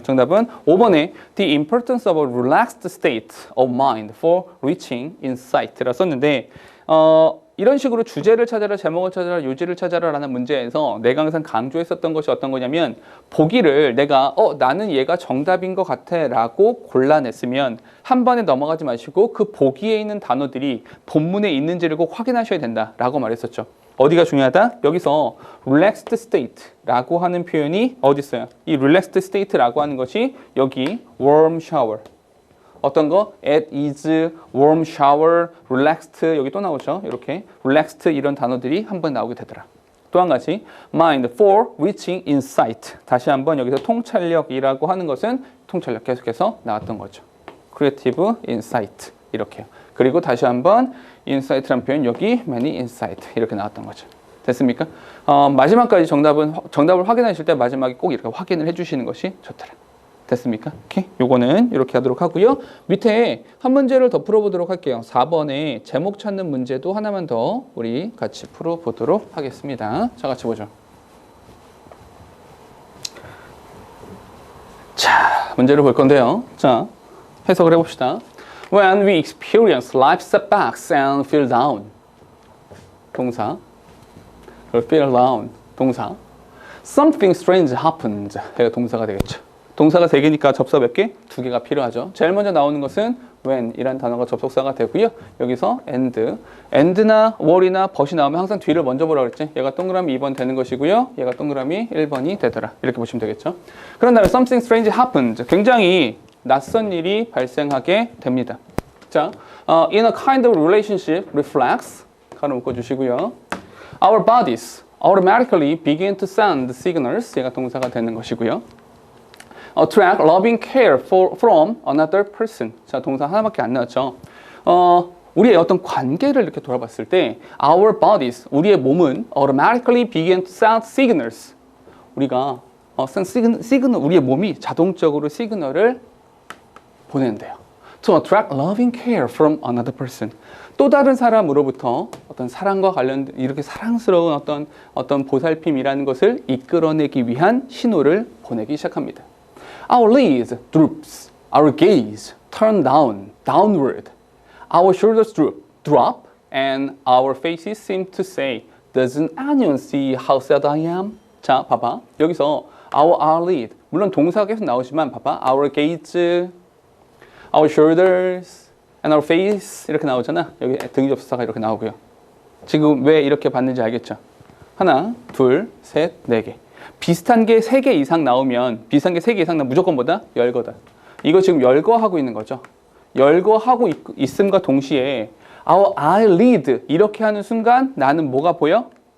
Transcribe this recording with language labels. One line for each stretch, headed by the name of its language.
Korean: 정답은 5번에
English: The importance of a relaxed state of mind for reaching insight
Korean: 라 썼는데 이런 식으로 주제를 찾아라, 제목을 찾아라, 요지를 찾아라 라는 문제에서 내가 항상 강조했었던 것이 어떤 거냐면 보기를 내가 나는 얘가 정답인 것 같아 라고 골라냈으면 한 번에 넘어가지 마시고 그 보기에 있는 단어들이 본문에 있는지를 꼭 확인하셔야 된다 라고 말했었죠. 어디가 중요하다? 여기서 relaxed state라고 하는 표현이 어디 있어요? 이 relaxed state라고 하는 것이 여기 warm shower. 어떤 거?
English: at ease, warm shower, relaxed
Korean: 여기 또 나오죠. 이렇게 relaxed 이런 단어들이 한번 나오게 되더라. 또 한 가지
English: mind for reaching insight.
Korean: 다시 한번 여기서 통찰력이라고 하는 것은 통찰력 계속해서 나왔던 거죠.
English: creative insight
Korean: 이렇게요. 그리고 다시 한번 insight라는 표현 여기 many insight 이렇게 나왔던 거죠. 됐습니까? 마지막까지 정답을 확인하실 때 마지막에 꼭 이렇게 확인을 해주시는 것이 좋더라. 됐습니까? 오케이. 요거는 이렇게 하도록 하고요. 밑에 한 문제를 더 풀어보도록 할게요. 4번에 제목 찾는 문제도 하나만 더 우리 같이 풀어보도록 하겠습니다. 자, 같이 보죠. 자, 문제를 볼 건데요. 자, 해석을 해봅시다.
English: When we experience life setbacks and feel down.
Korean: 동사. feel down. 동사.
English: Something strange happened.
Korean: 얘가 동사가 되겠죠. 동사가 3개니까 접사 몇 개? 2개가 필요하죠. 제일 먼저 나오는 것은 when 이란 단어가 접속사가 되고요. 여기서 and나 where이나 but이 나오면 항상 뒤를 먼저 보라 그랬지. 얘가 동그라미 2번 되는 것이고요. 얘가 동그라미 1번이 되더라. 이렇게 보시면 되겠죠. 그런 다음에 something strange happened. 굉장히 낯선 일이 발생하게 됩니다.
English: 자, in a kind of relationship reflects
Korean: 가로 묶어주시고요.
English: Our bodies automatically begin to send signals.
Korean: 얘가 동사가 되는 것이고요.
English: attract loving care from another person.
Korean: 자, 동사 하나밖에 안 나왔죠. 우리의 어떤 관계를 이렇게 돌아봤을 때 our bodies, 우리의 몸은
English: automatically begin to send signals.
Korean: 우리가 시그널, 우리의 몸이 자동적으로 시그널을 보낸대요. To attract loving care from another person. 또 다른 사람으로부터 어떤 사랑과 관련된 이렇게 사랑스러운 어떤 보살핌이라는 것을 이끌어내기 위한 신호를 보내기 시작합니다.
English: Our lids droops, our gaze turn downward. Our shoulders drop, and our faces seem to say, "Doesn't anyone see how sad I am?"
Korean: 자, 봐봐. 여기서 our lid, 물론 동사가 계속 나오지만 봐봐.
English: Our gaze, our shoulders, and our face
Korean: 이렇게 나오잖아. 여기 등위 접속사가 이렇게 나오고요. 지금 왜 이렇게 봤는지 알겠죠? 하나, 둘, 셋, 네 개. 비슷한 게 3개 이상 나오면 무조건 뭐다? 열거다. 이거 지금 열거하고 있는 거죠. 열거하고 있음과 동시에 our eyelid 이렇게 하는 순간 나는 뭐가 보여?